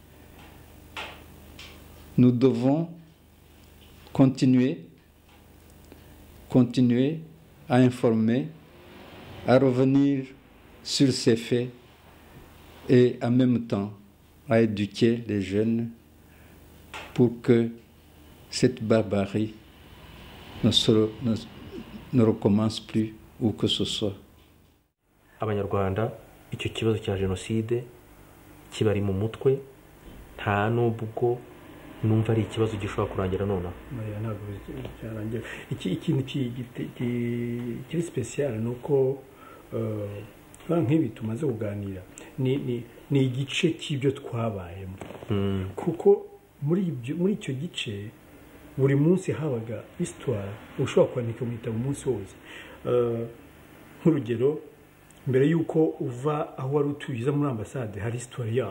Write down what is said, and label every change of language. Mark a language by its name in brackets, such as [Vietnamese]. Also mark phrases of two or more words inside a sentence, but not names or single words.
[French] Nous devons continuer à informer, à revenir sur ces faits et en même temps à éduquer les jeunes pour que cette barbarie ne recommence plus où que ce soit. [Kinyarwanda] Abanyarwanda, icyo kibazo cya jenoside kibari mu mutwe nta nubwo numva ari ikibazo gishobora kurangira nonaha. Ntabwo cyarangira. Ikintu kiri special nuko nk'ibi tumaze kuganira ni igice cy'ibyo twabayemo kuko muri icyo gice buri munsi habaga histoire ushobora kwandika mu gitabo umunsi wose nk'urugero mbere y'uko uva aho wari utuye uza muri ambasade hari isitori yaho